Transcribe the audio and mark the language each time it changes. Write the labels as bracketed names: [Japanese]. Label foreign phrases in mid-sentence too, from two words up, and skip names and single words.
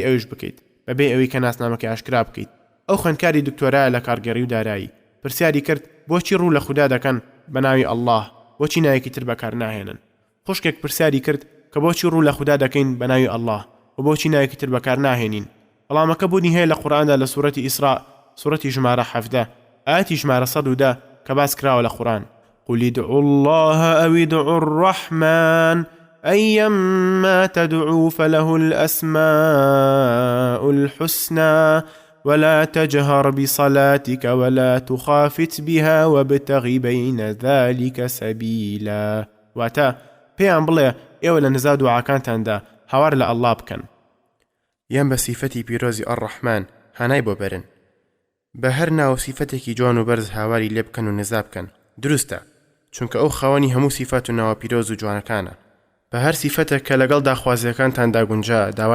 [Central Kurdish] ئەویش بکەیت بەبێ ئەوەی کە ناسنامەکەی ئاشکرا بکەیت ئەو خوێندکاری دکتۆرایە لە کارگەڕی و دارایی پرسیاری کرد بۆچی ڕوو لە خوددا دەکەن بە ناوی ئەڵڵاه بۆچی نایەکی تر بەکار ناهێنن خوشکێک پرسیاری کرد کە بۆچی ڕوو لە خوددا دەکەین بە ناوی ئەڵڵاه و بۆچی نایەکی تر بەکار ناهێنین وەڵامەکە بوونی هەیە لە قورئاندا لە سوورەتی ئیسراء سوورەتی ژمارە 17 ئاەتی ژمارە 110 کە باس کراوە لە قورئان [Arabic] قل ادعوا الله أو ادعوا الرحمن أيما تدعوا فله الأسماء الحسنى ولا تجهر بصلاتك ولا تخافت بها وابتغ بين ذلك سبيلا [Central Kurdish] واتا پێیان بڵێ ئێوە لە نزا دوعاکانتاندا هاوار لە ئەڵڵا بکەن یان بە سیفەتی پیرۆزی ئەڕەحمان هانای بۆ بەرن بە هەر ناو سیفەتێکی جوان و بەرز هاواری لێ بکەن و نزا بکەن دروستە چونکە ئەو خاوەنی هەموو سیفەت و ناوە پیرۆز و جوانەکانە بە هەر سیفەتێک کە لەگەڵ داخوازیەکانتاندا گونجا داوای